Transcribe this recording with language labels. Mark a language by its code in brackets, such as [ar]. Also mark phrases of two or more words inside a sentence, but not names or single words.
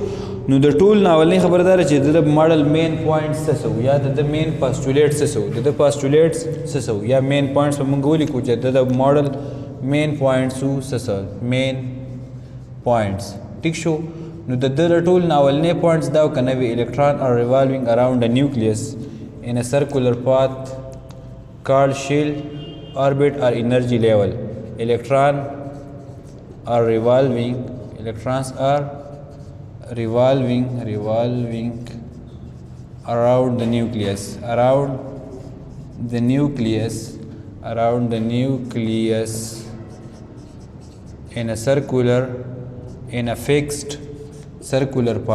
[ps] نو د ټول ناولنۍ خبره دا ده چې د [en] model main points [ps] څه سو، یا د [en] main postulate [ps] څه سو، د پاسټولیټس څه سو، یا [en] main points [ps] به مونږ ولیکو چې د [en] model main points [ps] و څه سو، [en] main points. [ps] ټیک شو. نو د ده ټول ناولنۍ پوینټس دا که نه وي، [en] electron are revolving around a nucleus in a circular path called shell orbit or energy level. Electrons are revolving around the nucleus in a fixed circular